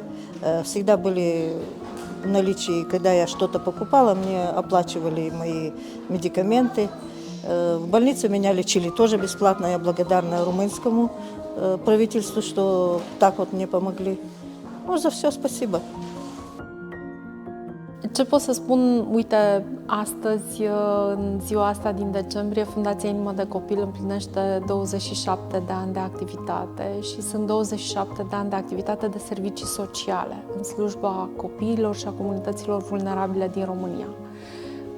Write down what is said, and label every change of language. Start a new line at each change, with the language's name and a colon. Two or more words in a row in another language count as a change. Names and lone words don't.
Russian: Всегда были в наличии, когда я что-то покупала, мне оплачивали мои медикаменты. В больнице меня лечили тоже bесплатно. Я благодарна румынскому правительству, что так вот мне помогли. За все спасибо.
Romanian: Ce pot să spun? Uite, astăzi, în ziua asta din decembrie, Fundația Inimă de Copil împlinește 27 de ani de activitate și sunt 27 de ani de activitate de servicii sociale în slujba copiilor și a comunităților vulnerabile din România.